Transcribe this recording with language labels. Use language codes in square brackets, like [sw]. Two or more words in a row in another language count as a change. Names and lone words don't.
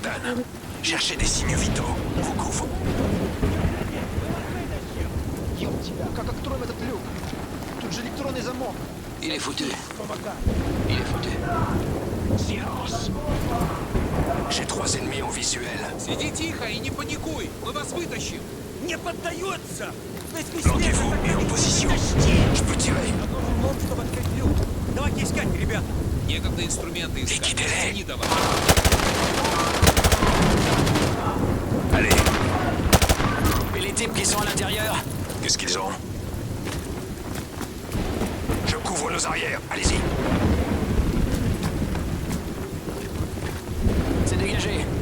[fr] Dan, cherchez des signes vitaux. On vous couvre. Il est foutu. Il est foutu. Silence. J'ai 3 ennemis en visuel. [ru] Сиди тихо и не паникуй. Мы вас вытащим. Не поддается. [fr] Planquez-vous et en position. Je peux tirer. [ru] Давайте искать, ребята. Некогда инструменты искать. [fr] Liquidez-les. [ru] Тяни давай. [fr] Allez, Et les types qui sont à l'intérieur? qu'est-ce qu'ils ont? Je couvre nos arrières. Allez-y. C'est dégagé.